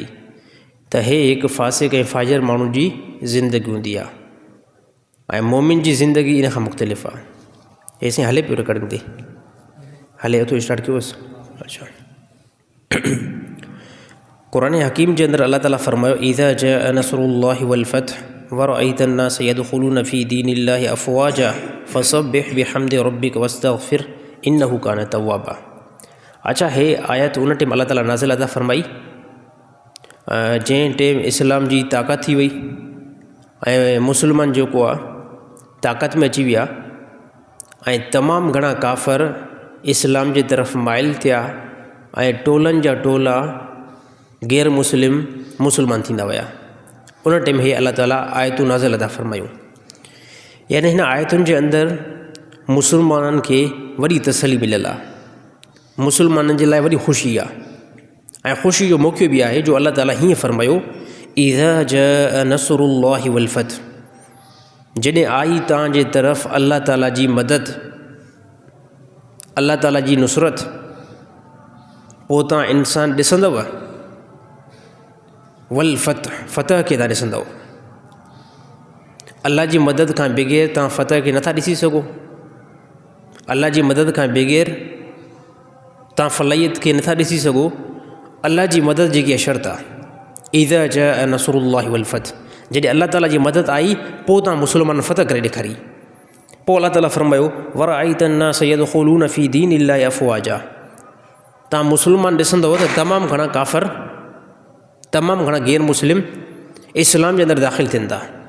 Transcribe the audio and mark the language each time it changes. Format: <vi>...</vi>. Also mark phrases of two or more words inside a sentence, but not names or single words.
<sd>त हे हिकु फ़ासिक़ ऐं फ़ाजिर माण्हू जी ज़िंदगी हूंदी आहे ऐं मोमिन जी ज़िंदगी इन खां मुख़्तलिफ़ आहे। ऐसे हले पियो रिकॉर्डिंग ते हले तो स्टार्ट कयोसि। अच्छा, क़ुरान हकीम जे अंदरि अल्लाह ताला फ़रमायो</sd> <ar>إذا جاء نصر الله والفتح ورأيت الناس يدخلون في دين الله أفواجا فسبح بحمد ربك واستغفر إنه كان توابا.</ar> <sd>अच्छा, हे आयत उन टाइम अल्लाह ताला नाज़िल अता फ़रमाई जंहिं टाइम इस्लाम जी ताक़त थी वई ऐं मुसलमान जेको आहे ताक़त में अची विया ऐं तमामु घणा काफ़र इस्लाम जे तरफ़ माइल थिया ऐं टोलनि जा टोला गैर मुसलमान थींदा विया। उन टाइम हे अल्लाह ताला आयतूं नाज़िल अता फ़रमायूं। यानी हिन आयतुनि जे अंदरि मुसलमाननि खे वॾी तसल्ली मिलियल आहे, मुसलमाननि जे लाइ वॾी ख़ुशी आहे ऐं ख़ुशी जो मौक़ो बि आहे जो अल्लाह ताला हीअं फ़रमायो</sd> <ar>إذا جاء نصر الله والفتح,</ar> <sd>जॾहिं आई तव्हांजे तरफ़ अल्लाह ताला जी मदद, अल्लाह ताला जी नुसरत, पोइ तव्हां इंसान ॾिसंदव</sd> <ar>والفتح,</ar> <sd>फ़तह खे तव्हां ॾिसंदव। अल्लाह जी मदद खां बग़ैर तव्हां फ़तह खे नथा ॾिसी सघो, अल्लाह जी मदद खां बग़ैर तव्हां फलाहियत खे नथा ॾिसी सघो। अल्लाह जी मदद जेकी आहे शर्त आहे।</sd> <ar>إذا جاء نصر الله والفتح,</ar> <sd>जॾहिं अल्लाह ताला जी मदद आई पोइ तव्हां मुसलमान फ़तह करे ॾेखारी। पोइ अल्लाह ताला फ़रमायो</sd> <ar>ورأيت الناس يدخلون في دين الله أفواجا,</ar> <sd>तव्हां मुसलमान ॾिसंदव त तमामु घणा काफ़र, तमामु घणा गैर मुस्लिम इस्लाम जे अंदरि दाख़िल थियनि था।</sd>